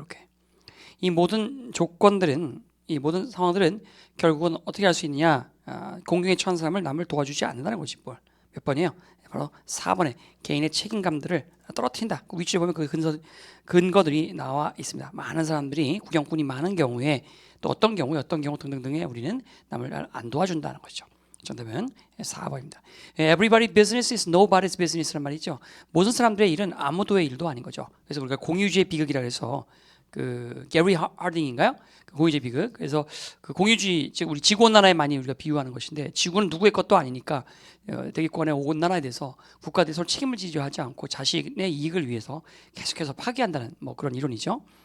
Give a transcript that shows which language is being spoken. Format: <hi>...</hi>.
<ko>이렇게 이 모든 조건들은 이 모든 상황들은 결국은 어떻게 할 수 있느냐 공경에 처한 사람을 남을 도와주지 않는다는 것이 몇 번이에요? 바로 4번에 개인의 책임감들을 떨어뜨린다. 그 위치에 보면 그 근거들이 나와 있습니다. 많은 사람들이 구경꾼이 많은 경우에 또 어떤 경우 등등등에 우리는 남을 안 도와준다는 것이죠. 정답은 4번입니다.</ko> <en>Everybody business is nobody's business란 말이죠.</en> <ko>모든 사람들의 일은 아무도의 일도 아닌 거죠. 그래서 우리가 공유주의 비극이라 해서 그 게리 하딩인가요? 그 공유주의 비극. 그래서 그 공유주의 즉 우리 지구온난화에 많이 우리가 비유하는 것인데 지구는 누구의 것도 아니니까 대기권의 온난화에 대해서 국가들이 서로 책임을 지지 하지 않고 자신의 이익을 위해서 계속해서 파기한다는 뭐 그런 이론이죠.</ko>